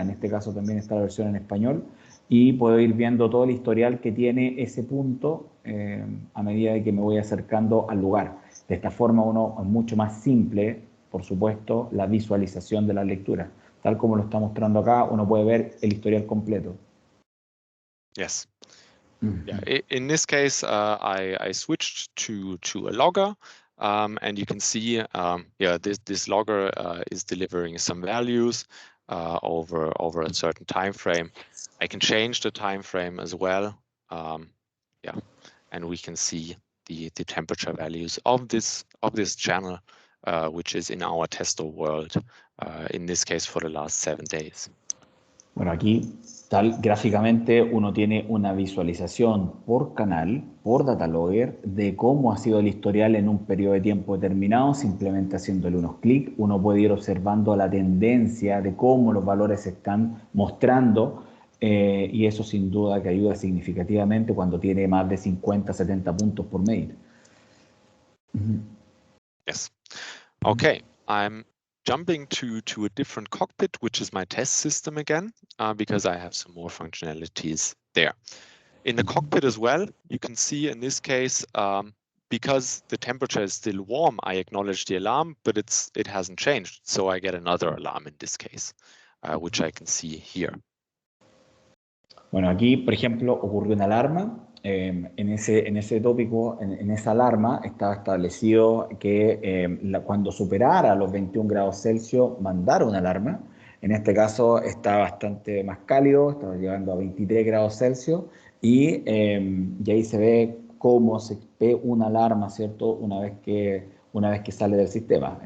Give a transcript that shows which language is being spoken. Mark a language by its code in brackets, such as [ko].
[es] En este caso también está la versión en español, y puedo ir viendo todo el historial que tiene ese punto a medida de que me voy acercando al lugar. De esta forma es mucho más simple, por supuesto, la visualización de la lectura. Tal como lo está mostrando acá, uno puede ver el historial completo. [en] Yes. Yeah. In this case, I switched to a logger, and you can see, this logger is delivering some values over a certain time frame. I can change the time frame as well. And we can see the temperature values of this channel, which is in our Testo world. In this case, for the last 7 days. [es] Bueno, aquí gráficamente uno tiene una visualización por canal, por data logger, de cómo ha sido el historial en un periodo de tiempo determinado. Simplemente haciéndole unos clics, uno puede ir observando la tendencia de cómo los valores se están mostrando, y eso sin duda que ayuda significativamente cuando tiene más de 50, 70 puntos por medir. [en] Yes. Okay, I'm jumping to a different cockpit, which is my test system again, because I have some more functionalities there. In the cockpit as well, you can see in this case, because the temperature is still warm, I acknowledge the alarm, but it hasn't changed. So I get another alarm in this case, which I can see here. [es] Bueno, aquí, por ejemplo, ocurrió una alarma. En ese tópico, en esa alarma, estaba establecido que cuando superara los 21 grados Celsius, mandara una alarma. En este caso está bastante más cálido, está llegando a 23 grados Celsius, y ahí se ve cómo se ve una alarma, ¿cierto?, una vez que sale del sistema.